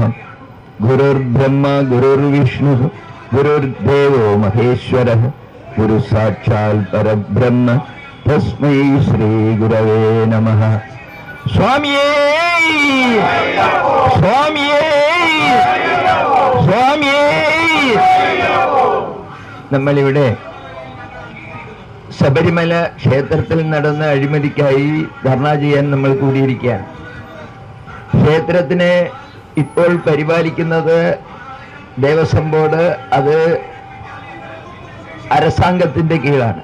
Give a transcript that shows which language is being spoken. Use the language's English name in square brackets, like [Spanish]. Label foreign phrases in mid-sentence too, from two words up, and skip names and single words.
[Sanskrit] गुरुर्ब्रह्मा गुरुर्विष्णुः गुरुर्देवो महेश्वरः गुरुसाक्षात् परब्रह्म तस्मै श्रीगुरवे नमः। [Malayalam] സ്വാമിയേ സ്വാമിയേ സ്വാമിയേ. നമ്മളിവിടെ ശബരിമല ക്ഷേത്രത്തിൽ നടന്ന അഴിമതിക്കായി ധർണ ചെയ്യാൻ നമ്മൾ കൂടിയിരിക്കുകയാണ്. ക്ഷേത്രത്തിനെ ഇപ്പോൾ പരിപാലിക്കുന്നത് ദേവസ്വം ബോർഡ്, അത് അരസാംഗത്തിന്റെ കീഴാണ്.